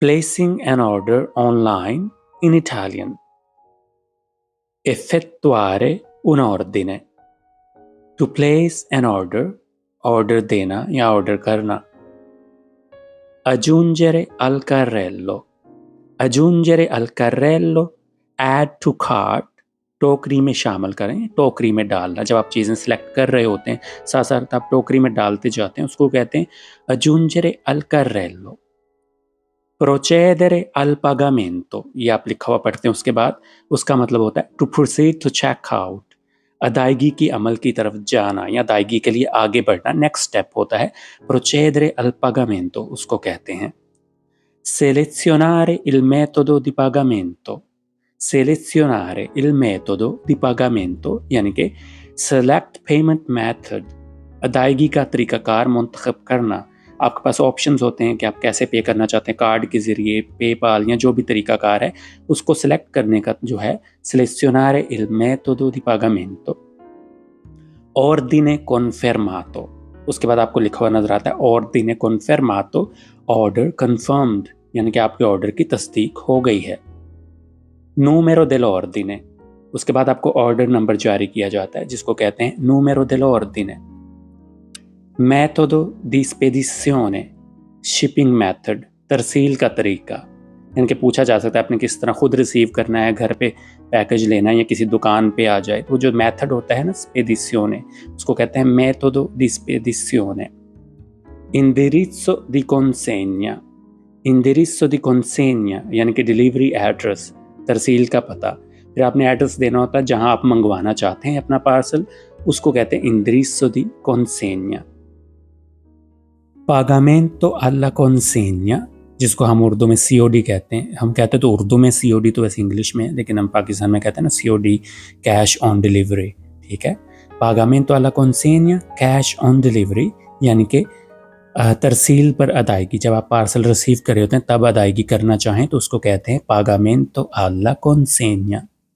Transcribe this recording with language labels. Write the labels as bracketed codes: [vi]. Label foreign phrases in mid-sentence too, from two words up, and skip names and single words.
[en] Placing an order online in Italian. [it] Effettuare un ordine. [en] To place an order, order [ur] دینا یا [en] order करना. [it] Aggiungere al carrello. Aggiungere al carrello, [en] add to cart, [ur] ٹوکری میں شامل کریں، ٹوکری میں ڈالنا. جب آپ چیزیں سلیکٹ کر رہے ہوتے ہیں ساتھ ساتھ آپ ٹوکری میں ڈالتے جاتے ہیں، اس کو کہتے ہیں [it] aggiungere al carrello. Procedere al pagamento, [ur] یہ آپ لکھا ہوا پڑھتے ہیں اس کے بعد اس کا مطلب ہوتا ہے [en] to proceed to check out, [ur] ادائیگی کی عمل کی طرف جانا یا ادائیگی کے لیے آگے بڑھنا. نیکسٹ سٹیپ ہوتا ہے [it] procedere al pagamento, [ur] اس کو کہتے ہیں. [it] Selezionare il metodo di pagamento. Selezionare il metodo di pagamento [ur] یعنی کہ [en] select payment method, [ur] ادائیگی کا طریقہ کار منتخب کرنا. آپ کے پاس آپشنز ہوتے ہیں کہ آپ کیسے پے کرنا چاہتے ہیں، کارڈ کے ذریعے، پے پال یا جو بھی طریقہ کار ہے اس کو سلیکٹ کرنے کا جو ہے [it] selezionare il metodo di pagamento. Ordine confermato, [ur] اس کے بعد آپ کو لکھا ہوا نظر آتا ہے [it] ordine confermato, [en] order confirmed [ur] یعنی کہ آپ کے آرڈر کی تصدیق ہو گئی ہے. [it] Numero dell'ordine, [ur] اس کے بعد آپ کو آرڈر نمبر جاری کیا جاتا ہے جس کو کہتے ہیں [it] numero dell'ordine. Metodo di spedizione, [en] shipping method, [ur] ترسیل کا طریقہ، یعنی کہ پوچھا جا سکتا ہے آپ نے کس طرح خود ریسیو کرنا ہے، گھر پہ پیکج لینا ہے یا کسی دکان پہ آ جائے، تو جو میتھڈ ہوتا ہے نا spedizione، اس کو کہتے ہیں [it] metodo di spedizione. Indirizzo di consegna, indirizzo di consegna [ur] یعنی کہ ڈلیوری ایڈریس، ترسیل کا پتہ. پھر آپ نے ایڈریس دینا ہوتا ہے جہاں آپ منگوانا چاہتے ہیں اپنا پارسل، اس کو کہتے ہیں [it] indirizzo di consegna. Pagamento alla consegna, [ur] جس کو ہم اردو میں COD کہتے ہیں. ہم کہتے ہیں تو اردو میں COD تو ویسے انگلش میں، لیکن ہم پاکستان میں کہتے ہیں نا COD, [en] cash on delivery. [ur] ٹھیک ہے, [it] Pagamento alla consegna, [en] cash on delivery [ur] یعنی کہ ترسیل پر ادائیگی. جب آپ پارسل ریسیو کر رہے ہوتے ہیں تب ادائیگی کرنا چاہیں تو اس کو کہتے ہیں [it] Pagamento alla consegna.